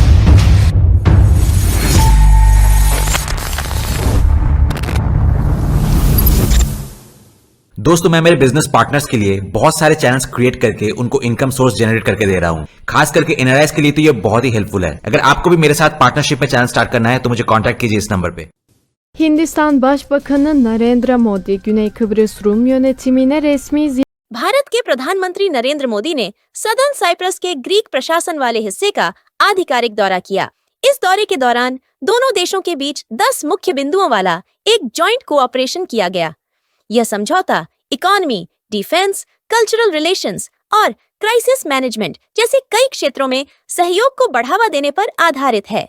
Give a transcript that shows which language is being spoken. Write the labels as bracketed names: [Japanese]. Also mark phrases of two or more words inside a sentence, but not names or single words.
[Hindi] दोस्तों, मैं मेरे [English] business partners [Hindi] के लिए बहुत सारे [English] channels create [Hindi] करके उनको [English] income source generate [Hindi] करके दे रहा हूं। खास करके एनआरआईज के लिए तो ये बहुत ही हेल्पफुल है। अगर आपको भी मेरे साथ पार्टनरशिप में [English] channel start [Hindi] करना है तो मुझे कांटेक्ट कीजिए इस नंबर पे। [Turkish] Hindistan Başbakanı Narendra Modi, Güney Kıbrıs Rum yönetimine resmi [Hindi] भारत के प्रधानमंत्री नरेंद्र मोदी ने सदर्न साइप्रस के ग्रीक प्रशासन वाले हिस्से का आधिकारिक दौरा किया। इस दौरे के दौरान दोनों देशों के बीच 10 मुख्य बिंदुओं वाला एक [English] joint cooperation [Hindi] किया गया। यह समझौता [English] economy, defense, cultural relations [Hindi] और [English] crisis management [Hindi] जैसे कई क्षेत्रों में सहयोग को बढ़ावा देने पर आधारित है।